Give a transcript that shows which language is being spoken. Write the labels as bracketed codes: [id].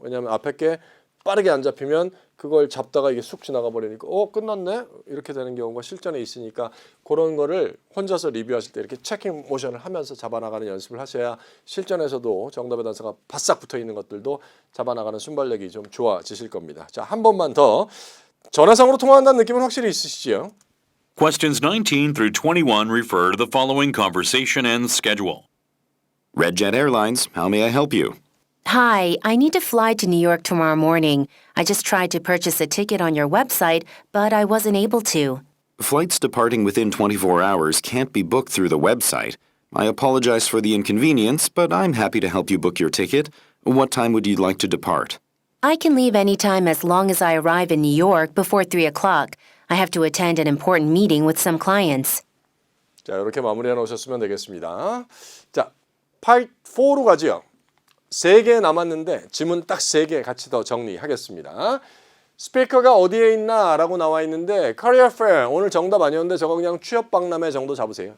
[ko] 왜냐하면 앞에 게 빠르게 안 잡히면 그걸 잡다가 이게 쑥 지나가 버리니까 끝났네 이렇게 되는 경우가 실전에 있으니까 그런 거를 혼자서 리뷰하실 때 이렇게 체킹 모션을 하면서 잡아나가는 연습을 하셔야 실전에서도 정답의 단서가 바싹 붙어 있는 것들도 잡아나가는 순발력이 좀 좋아지실 겁니다. 자, 한 번만 더 전화상으로 통화한다는 느낌은 확실히 있으시죠? [en] Questions 19 through 21 refer to the following conversation and schedule. Redjet Airlines, how may I help you? Hi, I need to fly to New York tomorrow morning. I just tried to purchase a ticket on your website, but I wasn't able to. Flights departing within 24 hours can't be booked through the website. I apologize for the inconvenience, but I'm happy to help you book your ticket. What time would you like to depart? I can leave anytime as long as I arrive in New York before 3 o'clock. I have to attend an important meeting with some clients. [ko] 자, 이렇게 마무리해 놓으셨으면 되겠습니다. 자, 파트 4로 가죠. 3개 남았는데 지문 딱 3개 같이 더 정리하겠습니다. 스피커가 어디에 있나 라고 나와 있는데 Career Fair 오늘 정답 아니었는데 저거 그냥 취업 박람회 정도 잡으세요.